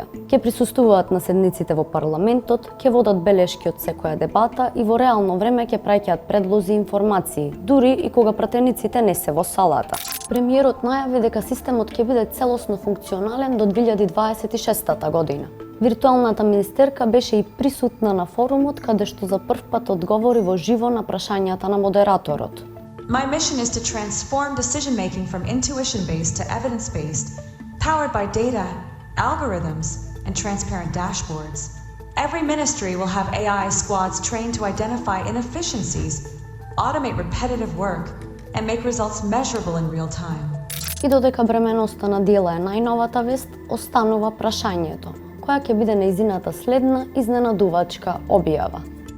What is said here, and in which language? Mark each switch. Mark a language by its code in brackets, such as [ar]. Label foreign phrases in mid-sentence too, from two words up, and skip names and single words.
[mk] Ќе присуствуваат на седниците во парламентот, ќе водат белешки од секоја дебата и во реално време ќе праќаат предлози и информации, дури и кога пратениците не се во салата. Премиерот најави дека системот ќе биде целосно функционален до 2026 година. Виртуелната министерка беше и присутна на форумот, каде што за прв пат одговори во живо на прашањата на модераторот. [en] My mission is to transform decision-making from intuition-based to evidence-based, powered by data, algorithms, and transparent dashboards. Every ministry will have AI squads trained to identify inefficiencies, automate repetitive work, and make results measurable in real time. [mk] И додека бременоста на Диела е најновата вест, останува прашањето, која ќе биде нејзината следна изненадувачка објава.